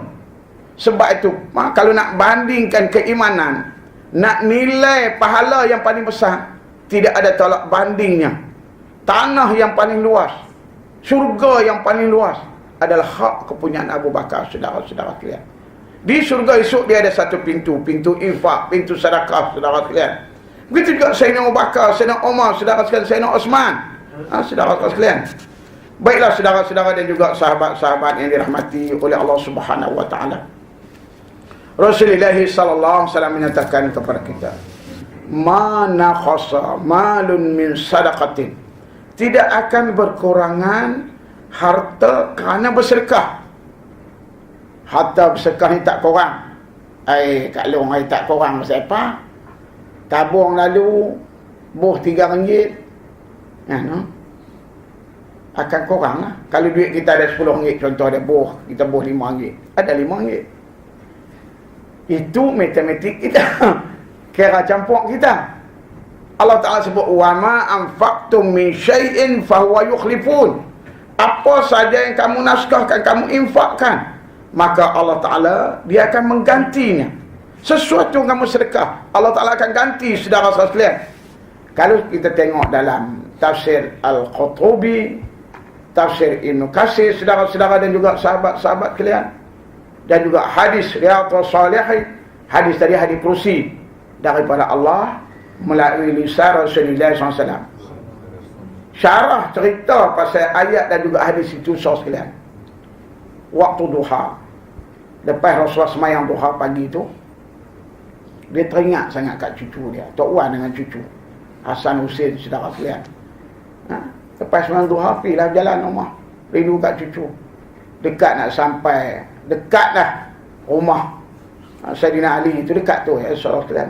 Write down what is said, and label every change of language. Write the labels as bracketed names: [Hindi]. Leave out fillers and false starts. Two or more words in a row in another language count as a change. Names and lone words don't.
[Malay] Sebab itu, kalau nak bandingkan keimanan, nak nilai pahala yang paling besar, tidak ada tolak bandingnya. Tanah yang paling luas, syurga yang paling luas adalah hak kepunyaan Abu Bakar, saudara-saudara sekalian. Di syurga esok dia ada satu pintu, pintu infak, pintu sedekah, saudara sekalian. Begitu juga Sayyidina Abu Bakar, Sayyidina Umar, saudara sekalian, Sayyidina Osman, saudara sekalian. Baiklah saudara-saudara dan juga sahabat-sahabat yang dirahmati oleh Allah [Arabic] سبحانه وتعالى. [Malay] Rasulullah [Arabic] صلى الله عليه وسلم [Malay] menyatakan kepada kita, [Arabic] "ما نقص مال من صدقة." [Malay] Tidak akan berkurangan harta kerana bersedekah. Harta bersedekah ni tak kurang. Kak Long tak kurang pasal apa? Tabung lalu boh RM3. Akan kurang lah. Kalau duit kita ada RM10, contoh ada boh, kita boh RM5, ada RM5. Itu matematik kita. Kira campur kita. Allah Ta'ala sebut, [Arabic] وما أنفقتم من شيء فهو يخلفه. [Malay] Apa saja yang kamu nafkahkan, kamu infakkan, maka Allah Ta'ala dia akan menggantinya. Sesuatu yang kamu sedekah, Allah Ta'ala akan ganti, saudara sekalian. Kalau kita tengok dalam tafsir Al-Qurtubi, tafsir Ibn Katsir, saudara-saudara dan juga sahabat-sahabat kalian, dan juga hadis Riyadhus Shalihin, hadis tadi, hadis kursi daripada Allah melalui lisan Rasulullah SAW. Syarah cerita pasal ayat dan juga hadis itu, saudara sekalian. Waktu duha, lepas Rasulullah semayang duha pagi itu, dia teringat sangat kat cucu dia, Tok Wan dengan cucu Hasan Husin, saudara sekalian. Lepas semayang duha, pergilah jalan rumah, rindu kat cucu. Dekat nak sampai, dekat dah rumah Sayyidina Ali itu, dekat tu ya, saudara sekalian.